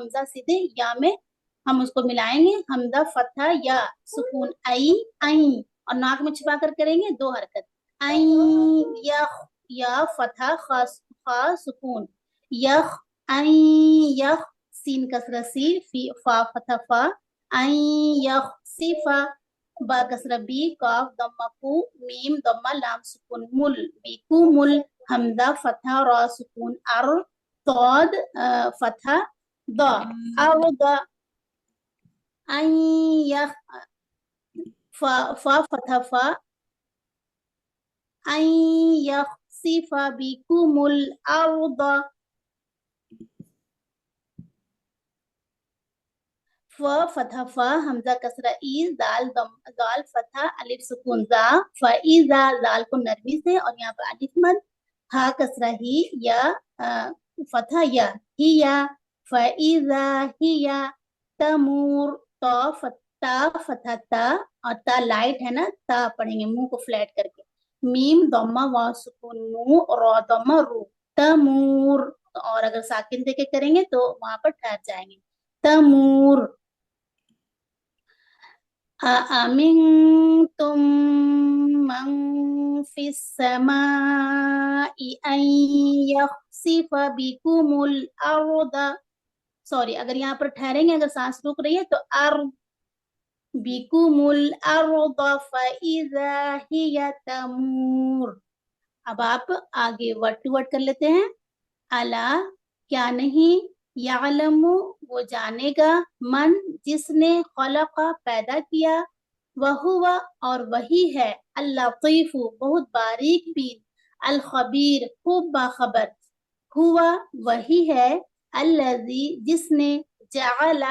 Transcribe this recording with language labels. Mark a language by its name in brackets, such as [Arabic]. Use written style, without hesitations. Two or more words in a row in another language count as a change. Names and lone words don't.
[Hindi] हमजा सीधे या में हम उसको मिलाएंगे, हमजा फतहा या सुकून आई, और नाक में छिपा कर करेंगे दो हरकत, आई यख, या फतहा खा सुकून, यख, आई यख, सीन कसरा सी, फी फा फतहा फा, आई यख सिफा, बा कसरा बी, काफ दम्मा कू, मीम दम्मा लाम सुकून मुल, बीकू मुल, हमजा फतहा रा सुकून अर, तौद फतहा दा, अर्दा, आई यख, फा फतहा फा, आई यखसिफा बिकुमुल अर्दा, फ फतहा फा, हमजा कसरा ई, दाल दाल फतहा अलिफ सुकून जा, फईजा, दाल को नरमी से, और यहाँ पर अलिफ मद, हा कसरा ही, या फतहा या, हिया, फईजा हिया, तमूर, ता फतहा ता, और ता लाइट है ना, ता पढ़ेंगे मुंह को फ्लैट करके, मीम दम्मा वाव सुकून नू रा दम्मा रू तमूर। और अगर साकिन देके करेंगे तो वहां पर ठहर जाएंगे। तमूर। [Arabic] أأمنتم من في السماء أن يخسف بكم الأرض. [Hindi] सॉरी, अगर यहाँ पर ठहरेंगे, अगर सांस रुक रही है तो अर्द [Arabic] بكم الأرض فإذا هي تمور. [Hindi] अब आप आगे वर्ड टू वर्ड कर लेते हैं। अला, क्या नहीं, यालमु, वो जानेगा, मन, जिसने, खलका, पैदा किया, वहुवा, और वही है, अल-लतीफु, बहुत बारीक बीन, अल-खबीर, खूब बाखबर, हुआ, वही है, अल्लज़ी, जिसने, जअला,